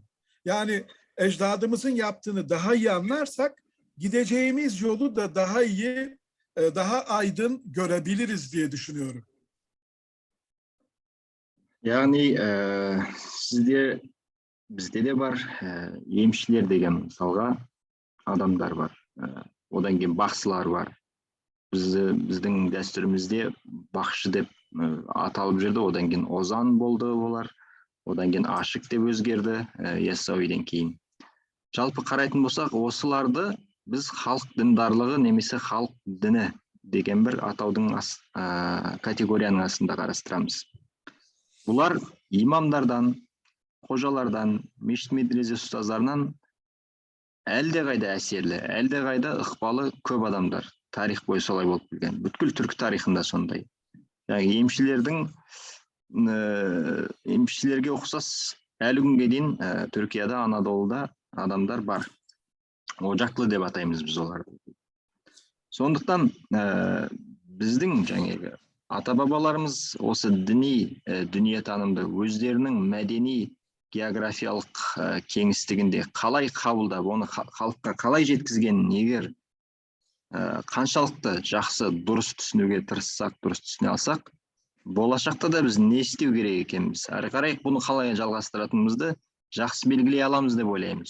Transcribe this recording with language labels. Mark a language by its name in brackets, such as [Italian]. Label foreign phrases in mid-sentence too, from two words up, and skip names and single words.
[Turkish] Yani ecdadımızın yaptığını daha iyi anlarsak gideceğimiz yolu da daha iyi, daha aydın görebiliriz diye düşünüyorum. Yani bizde de var emçiler [Kazakh] деген мисалга адамдар бар. Одан кейін бақсылар бар. Біздің дәстүрімізде бақшы деп аталып жүрді. Одан кейін озан болды олар. Одан кейін ашық деп өзгерді Яссауиден кейін. Жалпы қарайтын болсақ, осыларды біз халық діндарлығы немесе халық діні деген бір атаудың категорияның астында қарастырамыз. Бұлар имамдардан, қожалардан, мешіт медресе ұстаздарынан әлдеқайда әсерлі, әлдеқайда ықпалы көп адамдар. Тарих бойы солай болып келген. Бүткіл түркі тарихында сондай. Yani emçilerге ұқсас әлі күнге дейін Түркияда, Анадолуда адамдар бар. Ocaklı деп атаймыз біз оларды. Сондықтан біздің жаңағы ата-бабаларымыз осы діни дүниетанымды өздерінің мәдени географиялық кеңістігінде қалай қабылдап, оны халыққа қалай жеткізгенін егер қаншалықты жақсы дұрыс түсінуге тырыссақ, дұрыс түсіне алсақ, болашақта да біз не істеу керек екенбіз, әрі қарай бұны қалай жалғастыратынымызды жақсы белгілей аламыз деп ойлаймыз.